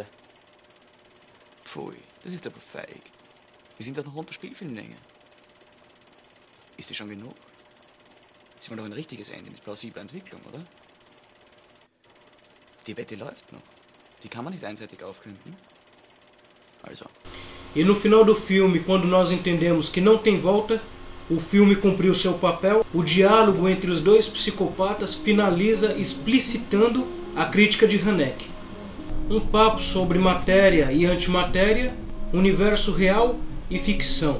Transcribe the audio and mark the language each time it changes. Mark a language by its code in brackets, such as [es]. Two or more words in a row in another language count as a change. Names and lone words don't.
[de] Pfui, das ist aber feig. Wir sind doch noch unter Spielfilmlänge. Ist dir schon genug? Sie wollen doch ein richtiges Ende mit plausibler Entwicklung, oder? Die Wette läuft noch. Die kann man nicht einseitig aufkünden. Also. [pt] E no final do filme, quando nós entendemos que não tem volta, o filme cumpriu seu papel, o diálogo entre os dois psicopatas finaliza explicitando a crítica de Haneke. Um papo sobre matéria e antimatéria, universo real e ficção.